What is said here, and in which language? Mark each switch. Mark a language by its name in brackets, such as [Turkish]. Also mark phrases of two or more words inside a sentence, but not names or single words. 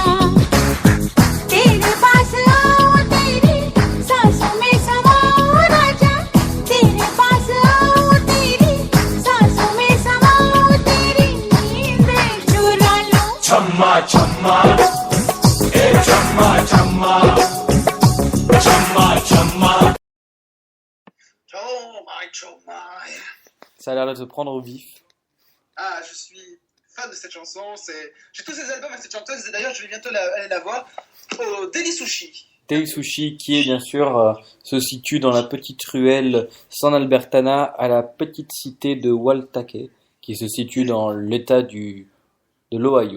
[Hindi] तेरे पास आओ तेरी सांसों में समाओ राजा, तेरे पास आओ तेरी सांसों में समाओ, तेरी नींद चुरा लो। छम्मा छम्मा ए छम्मा छम्मा छम्मा छम्मा [English] Oh my. [French] Ça a l'air de te prendre au vif. Ah, je suis fan de cette chanson. J'ai tous ses albums à cette chanteuse et d'ailleurs je vais bientôt aller la voir au Deli Sushi. Tei Sushi, qui est bien sûr se situe dans la petite ruelle San Albertana à la petite cité de Waltake, qui se situe dans l'état de l'Ohio.